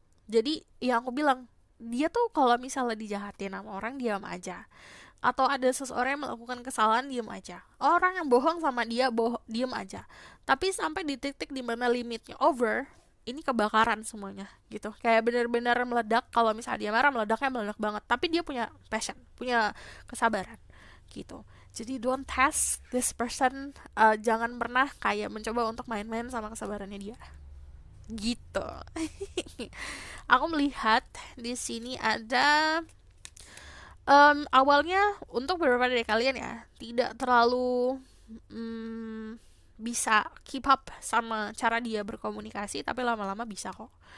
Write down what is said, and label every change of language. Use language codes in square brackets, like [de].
[id] Jadi yang aku bilang, dia tuh kalau misalnya dijahatin sama orang, diam aja. Atau ada seseorang yang melakukan kesalahan, diam aja. Orang yang bohong sama dia, diam aja. Tapi sampai di titik dimana limitnya over, ini kebakaran semuanya gitu. Kayak benar-benar meledak. Kalau misalnya dia marah, meledaknya meledak banget. Tapi dia punya passion, punya kesabaran gitu. Jadi [en] don't test this person. [id] Jangan pernah kayak mencoba untuk main-main sama kesabarannya dia. Gitu. Aku melihat di sini ada Awalnya untuk beberapa dari kalian ya tidak terlalu bisa [en] keep up [id] sama cara dia berkomunikasi, tapi lama-lama bisa kok.